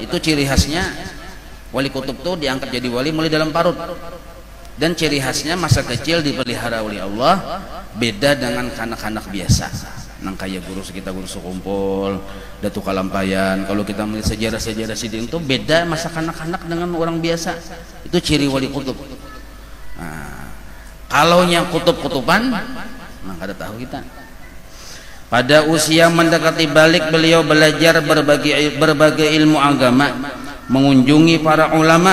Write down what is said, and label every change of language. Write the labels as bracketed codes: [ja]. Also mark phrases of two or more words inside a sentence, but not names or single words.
[bjn] Itu ciri khasnya wali kutub tuh diangkat jadi wali mulai dalam parut. [id] Dan ciri khasnya masa kecil dipelihara oleh Allah, beda dengan kanak-kanak biasa. [bjn] Nang kayak guru kita guru sekumpul, Datuk Kalampayan. Kalau kita melihat sejarah-sejarah sidin itu beda masa kanak-kanak dengan orang biasa. [id] Itu ciri wali kutub. [bjn] Nah, kalau yang kutub-kutuban, nah kada tahu kita. [id] Pada usia mendekati balik beliau belajar berbagai ilmu agama, mengunjungi para ulama.